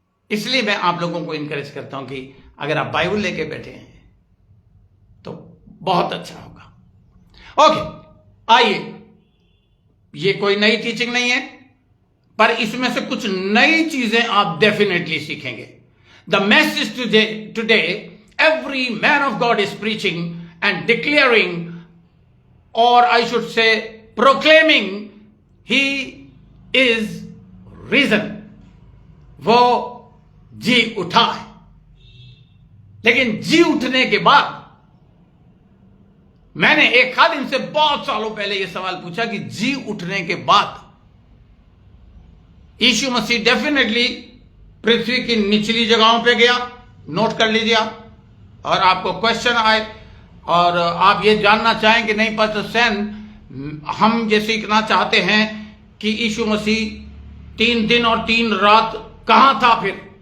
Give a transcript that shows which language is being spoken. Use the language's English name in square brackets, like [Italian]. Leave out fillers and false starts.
[Hindi] इसलिए मैं आप लोगों को इनकरेज करता हूं कि अगर आप बाइबल लेके बैठे हैं तो बहुत अच्छा होगा। ओके, आइए, ये कोई नई टीचिंग नहीं है, पर इसमें से कुछ नई चीजें आप डेफिनेटली सीखेंगे। [English] the message today every man of God is preaching and declaring, or I should say proclaiming, he is risen, [Hindi] वो जी उठा है। लेकिन जी उठने के बाद मैंने एक खादिम से बहुत सालों पहले यह सवाल पूछा कि जी उठने के बाद यीशु मसीह डेफिनेटली पृथ्वी की निचली जगहों पे गया, नोट कर लीजिए आप, और आपको क्वेश्चन आए और आप ये जानना चाहें कि नहीं पास्टर सैन, हम ये सीखना चाहते हैं कि यीशु मसीह 3 दिन और 3 रात कहां था फिर,